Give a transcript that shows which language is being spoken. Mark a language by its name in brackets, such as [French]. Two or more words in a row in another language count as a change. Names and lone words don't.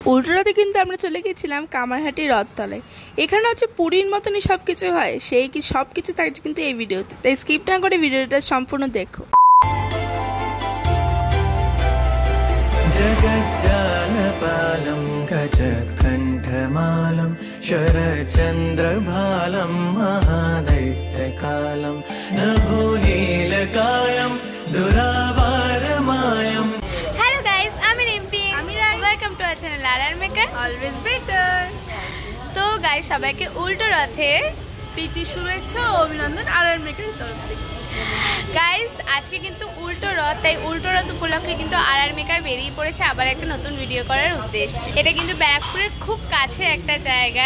[Bangla] উল্টোরাতে কিন্তু আমরা চলে গেছিলাম কামারহাটির রথতলায়। এখানে হচ্ছে পুরীর মতনই সব কিছু হয়, সেই কি সব কিছু থাকছে কিন্তু এই ভিডিওতে, তাই স্কিপ না করে ভিডিওটা সম্পূর্ণ দেখো। [Sanskrit] जगज्जालपालं गजत्कण्ठमालं शरचन्द्रभालं महादैत्यकालं नभोनीलकायं दुरावारमायं। [English] Hello guys, I'm Rimpi. Welcome to our channel RR Maker, always better. [Bangla] তো গাইস সবাইকে উল্টো রথের প্রীতি শুভেচ্ছা ও অভিনন্দন RR Maker তরফ থেকে। গাইস আজকে কিন্তু উল্টো রথ, তাই উল্টো রথ উপলক্ষে কিন্তু RR Maker বেরিয়ে পড়েছে আবার একটা নতুন ভিডিও করার উদ্দেশ্যে। এটা কিন্তু ব্যারাকপুরের খুব কাছে একটা জায়গায়।